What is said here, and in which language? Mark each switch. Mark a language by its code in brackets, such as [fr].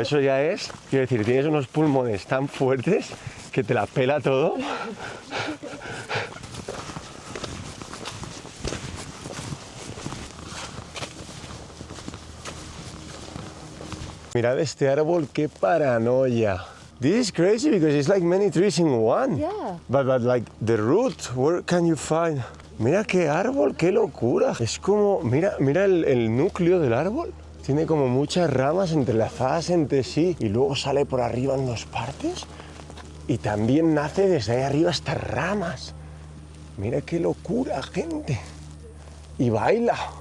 [es] Eso ya es, quiero decir, tienes unos pulmones tan fuertes que te la pela todo. Mirad este árbol, qué paranoia. [en] This is crazy because it's like many trees in one. Yeah. But like the root, where can you find? [es] Mira qué árbol, qué locura. Es como, mira el núcleo del árbol. Tiene como muchas ramas entrelazadas entre sí y luego sale por arriba en 2 partes. Y también nace desde ahí arriba estas ramas. Mira qué locura, gente. Y baila.